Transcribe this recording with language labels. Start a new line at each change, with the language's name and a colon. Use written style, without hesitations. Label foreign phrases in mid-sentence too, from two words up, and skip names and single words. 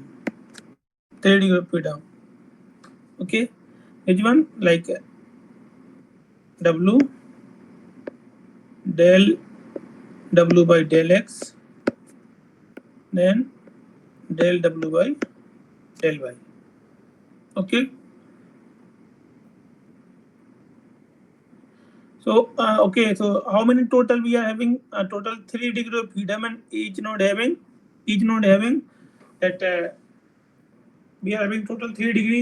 English: 3 degrees of freedom. Okay, which one? Like W del W by del X, then del W by del Y. Okay. So okay, so how many total we are having? Total 3 degrees of freedom, and each node having that we are having total 3 degree.